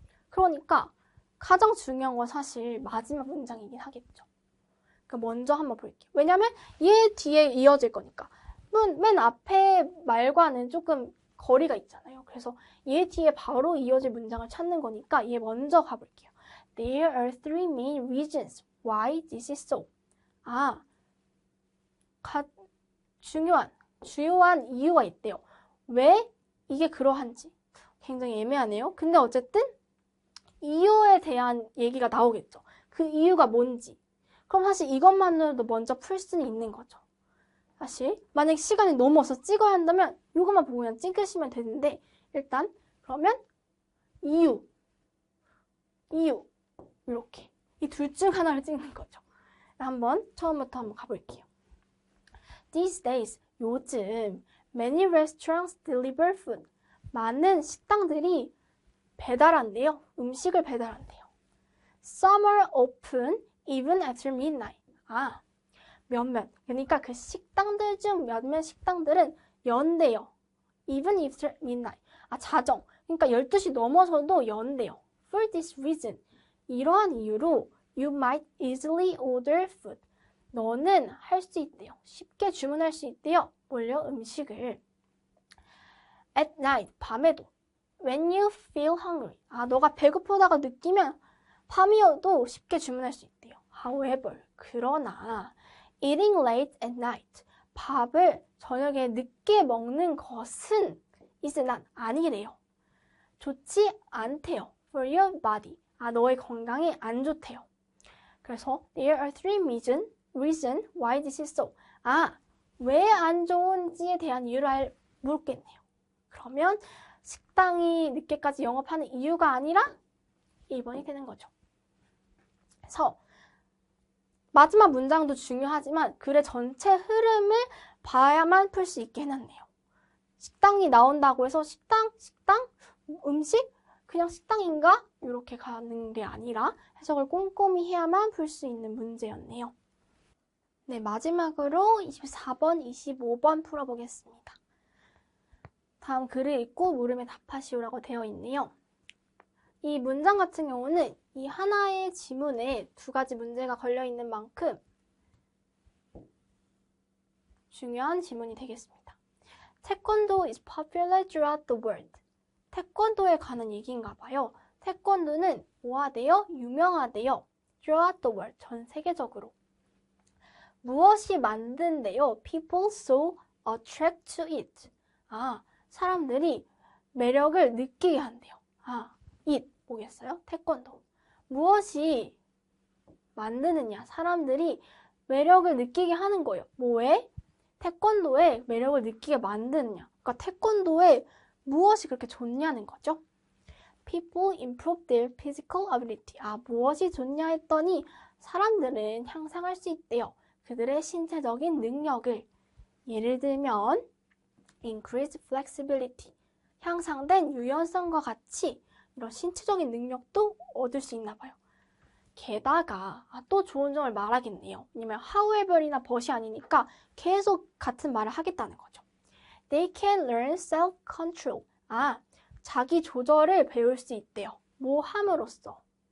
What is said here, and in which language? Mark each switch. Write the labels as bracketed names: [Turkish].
[Korean] 그러니까 가장 중요한 건 사실 마지막 문장이긴 하겠죠. 그러니까 먼저 한번 볼게요. 왜냐면 얘 뒤에 이어질 거니까. 맨 앞에 말과는 조금 거리가 있잖아요. 그래서 얘 뒤에 바로 이어질 문장을 찾는 거니까 얘 먼저 가볼게요. [English] There are three main reasons why this is so. [Korean] 주요한 이유가 있대요. 왜 이게 그러한지. 굉장히 애매하네요. 근데 어쨌든 이유에 대한 얘기가 나오겠죠. 그 이유가 뭔지. 그럼 사실 이것만으로도 먼저 풀 수는 있는 거죠. 사실 만약 시간이 너무 없어서 찍어야 한다면 이것만 보고 그냥 찍으시면 되는데 일단 그러면 이유 이렇게 이 둘 중 하나를 찍는 거죠. 처음부터 한번 가볼게요. [English] These days, [Korean] 요즘 [English] many restaurants deliver food. [Korean] 많은 식당들이 배달한대요. 음식을 배달한대요. [English] Some are open even after midnight. [Korean] 그러니까 그 식당들 중 몇몇 식당들은 연대요. [English] Even after midnight. [Korean] 자정. 그러니까 12시 넘어서도 연대요. [English] For this reason. [Korean] 이러한 이유로 [English] you might easily order food. [Korean] 너는 할 수 있대요. 쉽게 주문할 수 있대요. 뭘요? 음식을. [English] At night, [Korean] 밤에도. [English] When you feel hungry. [Korean] 너가 배고프다고 느끼면 밤이어도 쉽게 주문할 수 있대요. [English] However, [Korean] 그러나 [English] eating late at night. [Korean] 밥을 저녁에 늦게 먹는 것은 아니래요. 좋지 않대요. [English] For your body. [Korean] 너의 건강에 안 좋대요. 그래서 [English] there are three reasons why this is so. [Korean] 왜 안 좋은지에 대한 이유를 물겠네요. 그러면 식당이 늦게까지 영업하는 이유가 아니라 1번이 되는 거죠. 그래서 마지막 문장도 중요하지만 글의 전체 흐름을 봐야만 풀 수 있게 해놨네요. 식당이 나온다고 해서 식당? 음식? 그냥 식당인가? 이렇게 가는 게 아니라 해석을 꼼꼼히 해야만 풀 수 있는 문제였네요. 네, 마지막으로 24번, 25번 풀어보겠습니다. 다음 글을 읽고 물음에 답하시오라고 되어 있네요. 이 문장 같은 경우는 이 하나의 지문에 두 가지 문제가 걸려있는 만큼 중요한 지문이 되겠습니다. [English] 태권도 is popular throughout the world. [Korean] 태권도에 관한 얘기인가 봐요. 태권도는 뭐하대요? 유명하대요. [English] throughout the world. [Korean] 전 세계적으로. 무엇이 만든대요? [English] People so attract to it. [Korean] 사람들이 매력을 느끼게 한대요. it 뭐겠어요? 태권도. 무엇이 만드느냐? 사람들이 매력을 느끼게 하는 거예요. 뭐에? 태권도에 매력을 느끼게 만드느냐? 그러니까 태권도에 무엇이 그렇게 좋냐는 거죠. [English] People improve their physical ability. [Korean] 무엇이 좋냐 했더니 사람들은 향상할 수 있대요. 그들의 신체적인 능력을. 예를 들면 [English] increased flexibility. [Korean] 향상된 유연성과 같이 이런 신체적인 능력도 얻을 수 있나 봐요. 게다가 또 좋은 점을 말하겠네요. 왜냐면 however이나 but이 아니니까 계속 같은 말을 하겠다는 거죠. [English] They can learn self-control. [Korean] 자기 조절을 배울 수 있대요. 뭐 함으로써?